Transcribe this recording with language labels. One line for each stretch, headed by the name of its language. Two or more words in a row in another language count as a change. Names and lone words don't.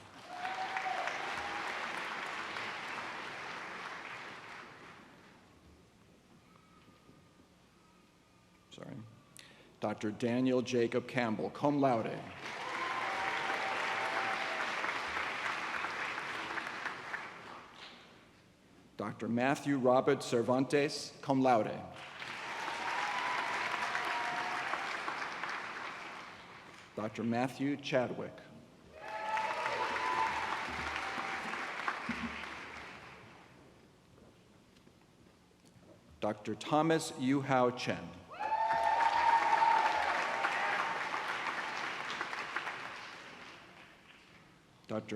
English: Dr. Daniel Jacob Campbell,
Latin: cum laude.
English: Dr. Matthew Robert Cervantes,
Latin: cum laude.
English: Dr. Matthew Chadwick. Dr. Thomas Yu-Hao Chen. Dr.